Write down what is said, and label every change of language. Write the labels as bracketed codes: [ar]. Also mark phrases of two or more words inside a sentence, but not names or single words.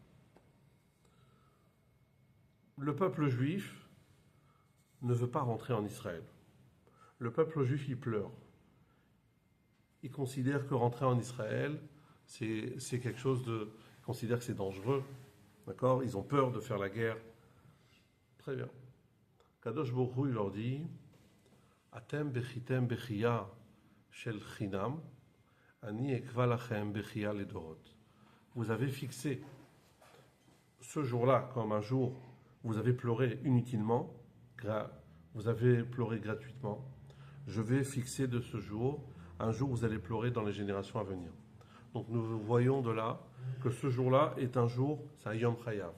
[fr] Le peuple juif ne veut pas rentrer en Israël. Le peuple juif, il pleure. Il considère que rentrer en Israël, c'est quelque chose de... Il considère que c'est dangereux. D'accord? Ils ont peur de faire la guerre. Très bien. [he] קדוש ברוך הוא, [fr] il leur dit [he] אתם בכיתם בכיה של חינם אני אקבע לכם בכיה לדורות. [fr] Vous avez fixé ce jour-là comme un jour, vous avez pleuré inutilement, vous avez pleuré gratuitement. Je vais fixer de ce jour un jour où vous allez pleurer dans les générations à venir. Donc nous voyons de là que ce jour-là est un jour, c'est un [he] יום חייב.